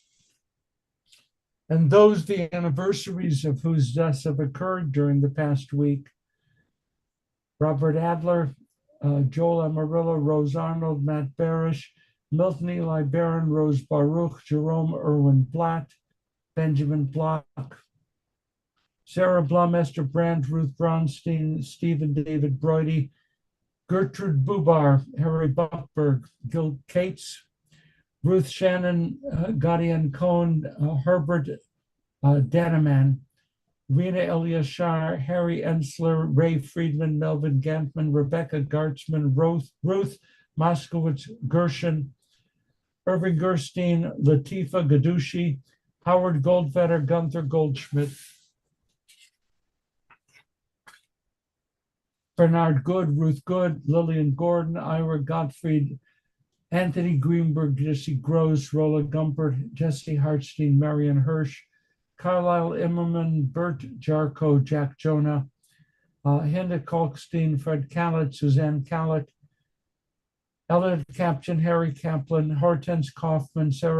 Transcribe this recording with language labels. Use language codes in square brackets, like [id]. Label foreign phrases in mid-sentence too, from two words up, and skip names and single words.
[en] And those the anniversaries of whose deaths have occurred during the past week: Robert Adler, Joel Amarillo, Rose Arnold, Matt Barish, Milton Eli Barron, Rose Baruch, Jerome Irwin Blatt, Benjamin Block, Sarah Blum, Esther Brandt, Ruth Braunstein, Stephen David Brody, Gertrude Bubar, Harry Buckberg, Gil Cates, Ruth Shannon, Gadian Cohn, Herbert Danaman, Rena Eliashar, Harry Ensler, Ray Friedman, Melvin Gantman, Rebecca Gartzman, Ruth Moskowitz Gershon, Irving Gerstein, Latifa Gadushi, Howard Goldfeder, Gunther Goldschmidt, Bernard Good, Ruth Good, Lillian Gordon, Ira Gottfried, Anthony Greenberg, Jesse Gross, Rolla Gumpert, Jesse Hartstein, Marion Hirsch, Carlisle Immerman, Bert Jarko, Jack Jonah, Hinda Kalkstein, Fred Callett, Suzanne Callett, Elliot Caption, Harry Kaplan, Hortense Kaufman, Sarah